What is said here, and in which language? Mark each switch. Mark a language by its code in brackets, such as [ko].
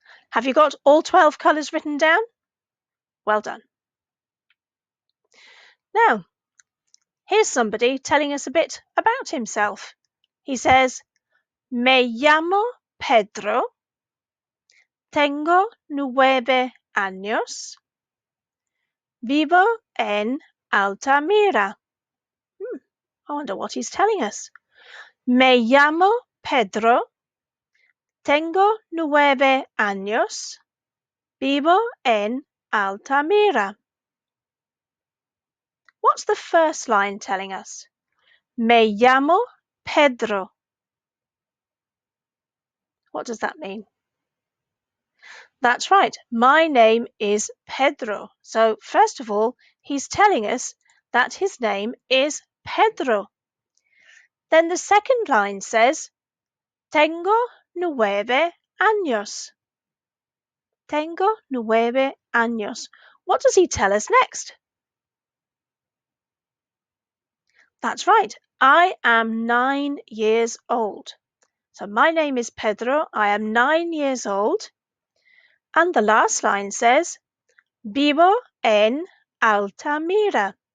[en] Have you got all 12 colours written down? Well done. Now, here's somebody telling us a bit about himself. He says, [es] Me llamo Pedro, tengo 9 años, vivo en Altamira. [en] I wonder what he's telling us. [es] Me llamo Pedro, tengo 9 años, vivo en Altamira. [en] What's the first line telling us? [es] Me llamo Pedro. [en] What does that mean? That's right. My name is Pedro. So first of all, he's telling us that his name is Pedro. Then the second line says, [es] Tengo 9 años. Tengo 9 años. [en] What does he tell us next? That's right. I am 9 years old. So my name is Pedro. I am 9 years old. And the last line says, [es] Vivo en Altamira.